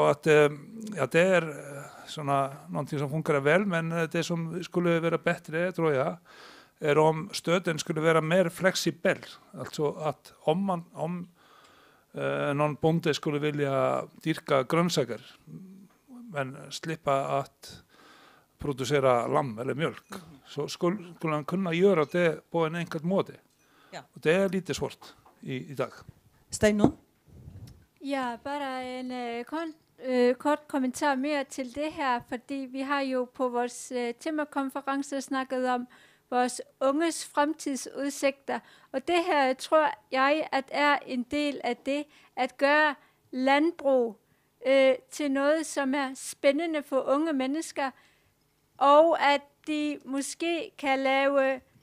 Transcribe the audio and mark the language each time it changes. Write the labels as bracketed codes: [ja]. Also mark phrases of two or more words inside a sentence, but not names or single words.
[sv] att det är såna någonting som funkar väl, men det som skulle vara bättre tror jag är om stöden skulle vara mer flexibel, alltså att om någon bonde skulle vilja dyrka grönsaker men slippa att producera lamm eller mjölk så skulle han kunna göra det på en enkel måte. Ja. Och det är lite svårt idag. Steinon? [da] Ja, bara en kort kommentar mere til det her, fordi vi har jo på vores temakonference snakket om vores unges fremtidsudsigter, og det her tror jeg, at er en del af det, at gøre landbrug til noget, som er spændende for unge mennesker, og at de måske kan lave